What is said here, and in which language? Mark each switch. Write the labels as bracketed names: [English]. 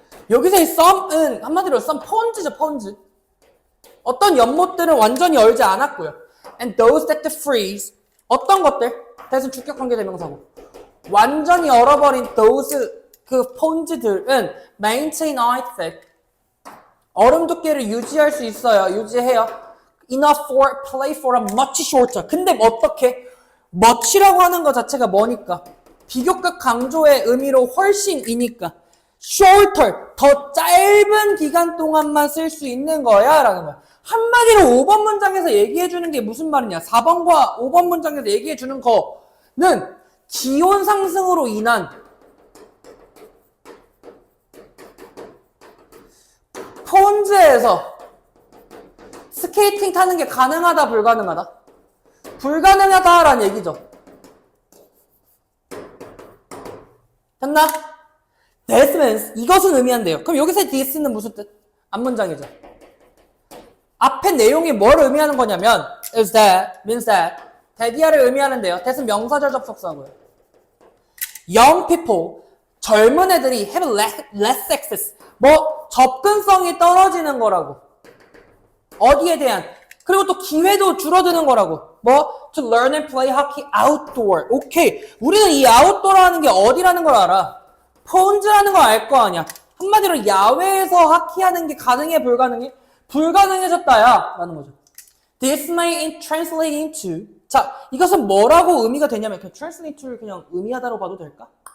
[Korean] 여기서의 some은 한마디로 [English] some ponds [Korean] 죠, ponds. 어떤 연못들은 완전히 얼지 않았고요. [English] And those that freeze [Korean] 어떤 것들? 대신 주격 관계대명사고 완전히 얼어버린 those 그 ponds들은 [English] maintain ice [Korean] 얼음 두께를 유지할 수 있어요. 유지해요. [English] Enough for play for a much shorter. [Korean] 근데 어떻게? much라고 하는 것 자체가 뭐니까? 비교급 강조의 의미로 훨씬이니까 shorter 더 짧은 기간 동안만 쓸 수 있는 거야 라는 거야. 한마디로 5번 문장에서 얘기해주는 게 무슨 말이냐. 4번과 5번 문장에서 얘기해주는 거는 기온 상승으로 인한 폰즈에서 스케이팅 타는 게 가능하다 불가능하다? 불가능하다라는 얘기죠. 됐나? [English] This means [Korean] 이것은 의미한대요. 그럼 여기서 this는 무슨 뜻? 앞문장이죠. 앞에 내용이 뭘 의미하는 거냐면 [English] is that, means that [Korean] that이야를 의미하는데요. that은 명사절 접속사고요. [English] Young people, [Korean] 젊은 애들이 [English] have less access. [Korean] 뭐 접근성이 떨어지는 거라고. 어디에 대한? 그리고 또 기회도 줄어드는 거라고. 뭐 [English] to learn and play hockey outdoor. [Korean] 오케이. 우리는 이 outdoor라는 게 어디라는 걸 알아. 폰즈라는 걸 알 거 아니야. 한마디로 야외에서 하키하는 게 가능해 불가능해? 불가능해졌다야 라는 거죠. [English] This may translate into [Korean] 자 이것은 뭐라고 의미가 되냐면 그냥 translate to를 그냥 의미하다로 봐도 될까?